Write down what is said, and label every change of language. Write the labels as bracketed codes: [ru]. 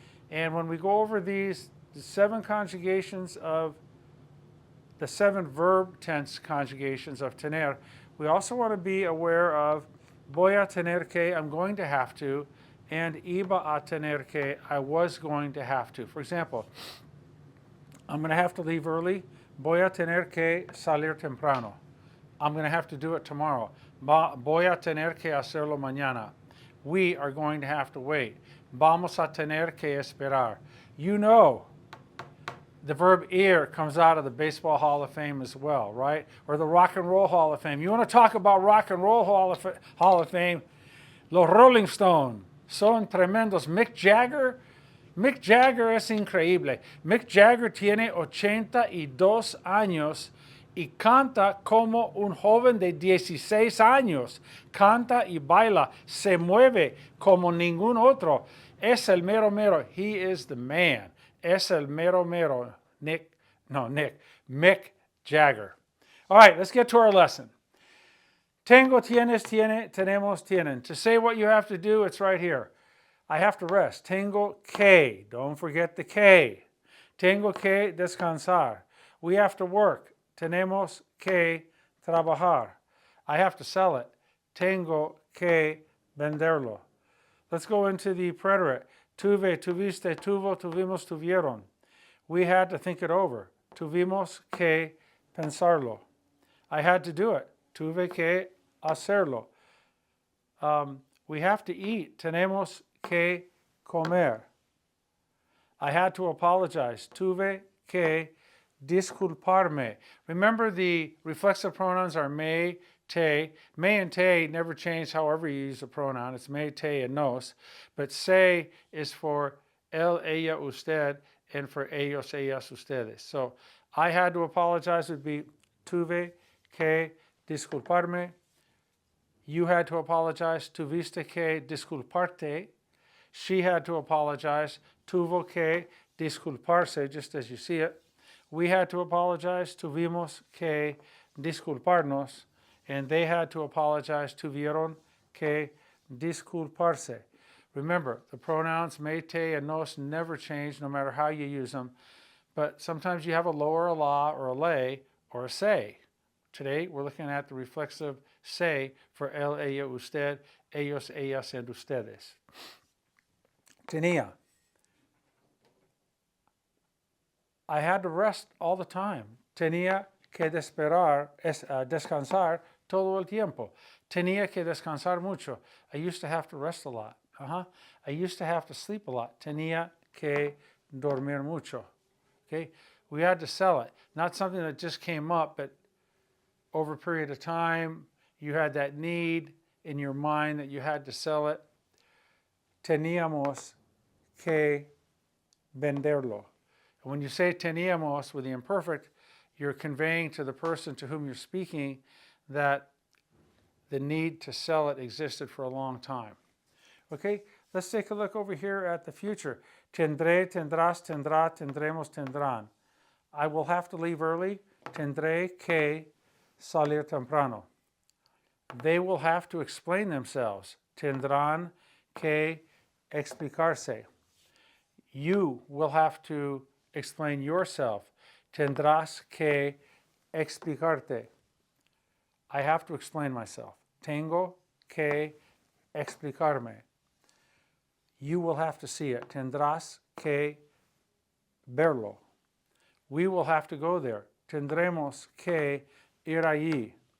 [en] And when we go over these, the 7 conjugations of the 7 verb tense conjugations of tener, we also want to be aware of [es] voy a tener que, [en] I'm going to have to, and [es] iba a tener que, [en] I was going to have to. For example, I'm going to have to leave early. [es] Voy a tener que salir temprano. [en] I'm going to have to do it tomorrow. [es] Voy a tener que hacerlo mañana. [en] We are going to have to wait. [es] Vamos a tener que esperar. [en] You know, The verb ir comes out of the Baseball Hall of Fame as well, right? Or the Rock and Roll Hall of Fame. You want to talk about Rock and Roll Hall of Fame? [es] Los Rolling Stones son tremendos. Mick Jagger es increíble. Mick Jagger tiene 82 años y canta como un joven de 16 años. Canta y baila, se mueve como ningún otro. Es el mero mero. [en] He is the man. [es] Es el mero mero. Mick Jagger. [en] All right, let's get to our lesson. [es] Tengo, tienes, tiene, tenemos, tienen. [en] To say what you have to do, it's right here. I have to rest. [es] Tengo que. [en] Don't forget the que. [es] Tengo que descansar. [en] We have to work. [es] Tenemos que trabajar. [en] I have to sell it. [es] Tengo que venderlo. [en] Let's go into the preterite. [es] Tuve, tuviste, tuvo, tuvimos, tuvieron. [en] We had to think it over. [es] Tuvimos que pensarlo. [en] I had to do it. [es] Tuve que hacerlo. [en] We have to eat. [es] Tenemos que comer. [en] I had to apologize. [es] Tuve que disculparme. [en] Remember, the reflexive pronouns are me, te. Me and te never change however you use the pronoun. It's me, te, and nos. But se is for él, ella, usted, and for ellos, ellas, ustedes. So I had to apologize would be [es] tuve que disculparme. [en] You had to apologize. [es] Tuviste que disculparte. [en] She had to apologize. [es] Tuvo que disculparse, [en] just as you see it. We had to apologize. [es] Tuvimos que disculparnos. [en] And they had to apologize. [es] Tuvieron que disculparse. [en] Remember, the pronouns me, te, and nos never change no matter how you use them. But sometimes you have a lo or a la or a lay or a say. Today, we're looking at the reflexive say for él, ella, usted, ellos, ellas, and ustedes. Tenía. I had to rest all the time. [es] Tenía que descansar todo el tiempo. Tenía que descansar mucho. [en] I used to have to rest a lot. I used to have to sleep a lot. [es] Tenía que dormir mucho. [en] Okay? We had to sell it. Not something that just came up, but over a period of time, you had that need in your mind that you had to sell it. [es] Teníamos que venderlo. [en] And when you say teníamos with the imperfect, you're conveying to the person to whom you're speaking that the need to sell it existed for a long time. Okay, let's take a look over here at the future. [es] Tendré, tendrás, tendrá, tendremos, tendrán. [en] I will have to leave early. [es] Tendré que salir temprano. [en] They will have to explain themselves. [es] Tendrán que explicarse. [en] You will have to explain yourself. [es] Tendrás que explicarte. [en] I have to explain myself. [es] Tengo que explicarme. [en] You will have to see it. [es] Tendrás que verlo. [en] We will have to go there. [es] Tendremos que ir allí.